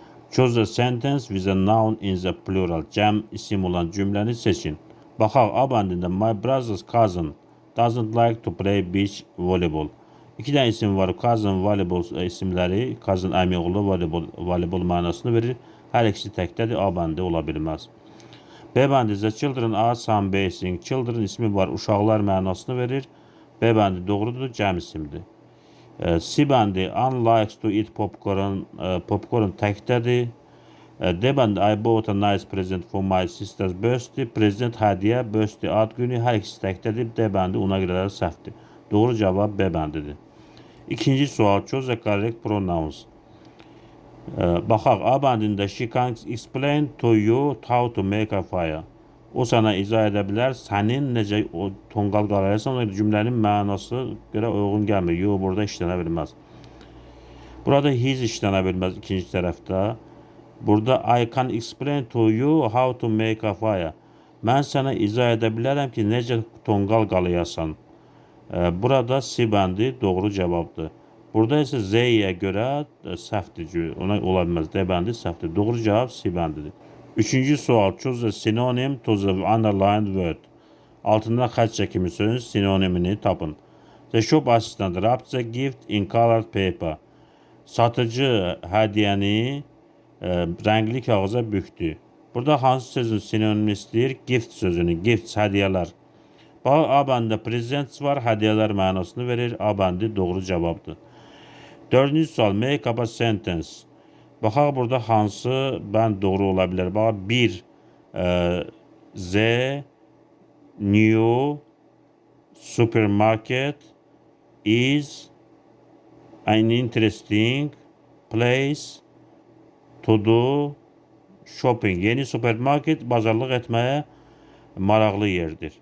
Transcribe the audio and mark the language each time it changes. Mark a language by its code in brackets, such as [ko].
[en] Choose a sentence with a noun in the plural. [az] Cəm isim olan cümləni seçin. Baxaq, A bəndində [en] my brother's cousin doesn't like to play beach volleyball. [az] İki dənə isim var. Cousin, volleyball isimləri. Cousin əmi oğlu voleybol mənasını verir. Hər ikisi təkdədir. A bəndi ola bilməz. B bəndi [en] the children are sunbathing. [az] Children ismi var. Uşaqlar mənasını verir. B bəndi doğrudur. Cəm isimdir. C bəndi [en] Anne likes to eat popcorn. [az] Popcorn təkdədir. D bəndi [en] I bought a nice present for my sister's birthday. [az] Present hədiyyə, birthday ad günü, hər ikisi təkdədir. D bəndi ona görə də səhvdir. Doğru cavab B bəndidir. İkinci sual. [en] Choose the correct pronouns. [az] Baxaq, A bəndində [en] she can explain to you how to make a fire. [az] O sana izah edə bilər, sənin necə tonqal qalayırsan, cümlənin mənası görə uyğun gəlmir. Yox, burada işlənə bilməz. Burada his işlənə bilməz ikinci tərəfdə. Burada [en] I can explain to you how to make a fire. [az] Mən sənə izah edə bilərəm ki, necə tonqal qalayasan. Burada C bəndi doğru cavabdır. Burada isə Z-yə görə səhvdir. Ona ola bilməz. D bəndi səhvdir. Doğru cavab C bəndidir. Üçüncü sual. [en] Choose a synonym to the underlined word. [az] Altında xətt çəkimi sözün sinonimini tapın. [en] The shop assistant wrapped the gift in colored paper. [az] Satıcı hədiyyəni rəngli kağıza bükdü. Burada hansı sözün sinonimini istəyir? Gift sözünü. Gift, hədiyyələr. Bax, A bəndə presents var, hədiyyələr mənasını verir. A bəndi doğru cavabdır. Dördüncü sual. [en] Make up a sentence. [az] Baxaq, burada hansı bənd doğru ola bilər? Bax, 1. [en] The new supermarket is an interesting place to do shopping. [az] Yeni supermarket bazarlıq etməyə maraqlı yerdir.